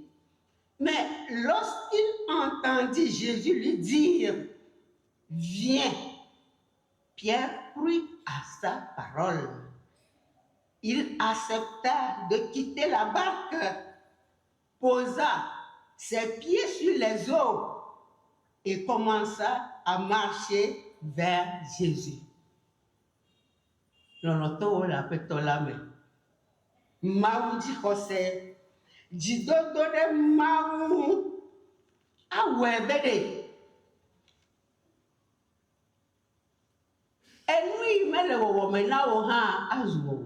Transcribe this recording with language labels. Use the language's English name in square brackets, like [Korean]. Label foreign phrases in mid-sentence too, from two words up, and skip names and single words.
[French] Mais lorsqu'il entendit Jésus lui dire « Viens », Pierre crut à sa parole. Il accepta de quitter la barque, posa ses pieds sur les eaux et commença à marcher vers Jésus. [Ewe] Lɔlɔtɔwo le aƒetɔ la me. Mawu dzixɔse, dzidodo ɖe Mawu ŋu awɔe be ɖe. Enu yi mele wɔwɔ me na wo hã azu wɔwɔ.